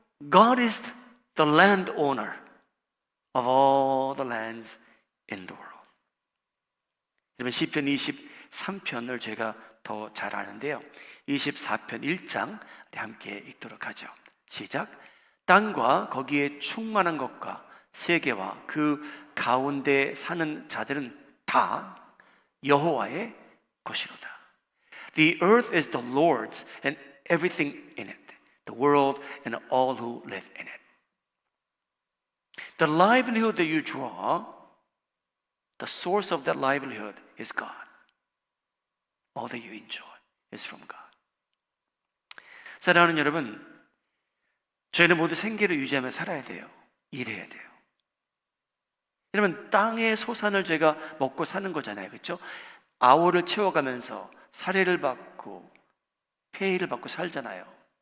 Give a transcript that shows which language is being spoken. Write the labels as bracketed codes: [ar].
[en] God is the landowner of all the lands in the world. [ko] 여러분, 시편 23편을 제가 더 잘 아는데요. 24편 1장 함께 읽도록 하죠. 시작. 땅과 거기에 충만한 것과 세계와 그 가운데 사는 자들은 다 여호와의 것이로다. [en] The earth is the Lord's and everything in it, the world and all who live in it. The livelihood that you draw, the source of that livelihood is God. All that you enjoy is from God. [ko] 사랑하는 여러분, 저희는 모두 생계를 유지하며 살아야 돼요. 일해야 돼요. 여러분, 땅의 소산을 저희가 먹고 사는 거잖아요, 그렇죠? 아우를 채워가면서 사례를 받고 페이를 받고 살잖아요.